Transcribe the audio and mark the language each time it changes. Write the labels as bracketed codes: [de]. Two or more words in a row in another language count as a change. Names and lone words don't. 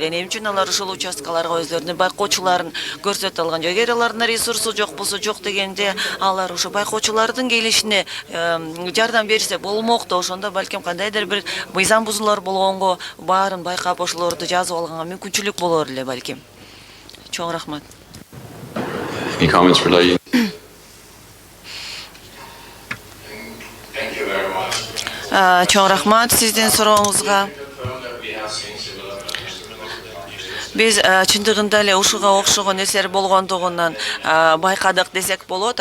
[ky] Эмне үчүн алар ушул участкаларга өздөрүнүн байкоочуларын көрсөтө алган жок? Эгер алардын ресурсу жок болсо, жок дегенде алар ошо байкоочулардын келишине жардам берсе болмок да. Ошондо балким кандайдыр бир мыйзам бузуулар болгонго баарын байкап ошолорду жазып алганга мүмкүнчүлүк болор эле балким. Чоң рахмат. [en] Any comments for Lee? [ky] Чоң рахмат сиздин сурооңузга. Биз чындыгында эле ушуга окшогон нерселер болгондугунан байкадык десек болот.